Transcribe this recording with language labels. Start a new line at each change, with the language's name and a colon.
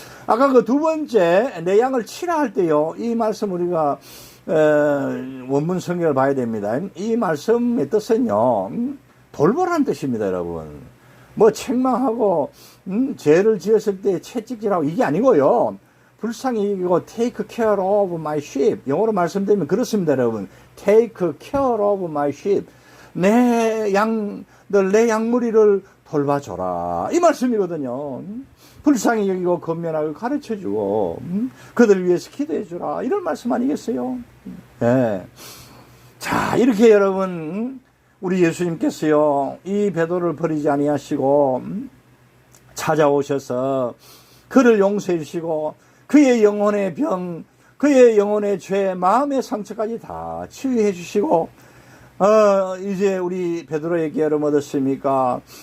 Korean: 아까 그 두 번째 내 양을 치라 할 때요 이 말씀 우리가 원문 성경을 봐야 됩니다. 이 말씀의 뜻은요 돌보라는 뜻입니다, 여러분. 뭐 책망하고 죄를 지었을 때 채찍질하고 이게 아니고요 불쌍히 여기고
English: take care of my sheep.
Korean: 영어로 말씀드리면 그렇습니다, 여러분.
English: take care of my sheep.
Korean: 내 양무리를 돌봐줘라. 이 말씀이거든요. 불쌍히 여기고 건면하고 가르쳐주고 그들을 위해서 기도해주라. 이런 말씀 아니겠어요? 네. 자, 이렇게 여러분 우리 예수님께서요 이 베드로를 버리지 아니하시고 찾아오셔서 그를 용서해 주시고 그의 영혼의 병, 그의 영혼의 죄, 마음의 상처까지 다 치유해 주시고 이제 우리 베드로에게 여러분 어떻습니까?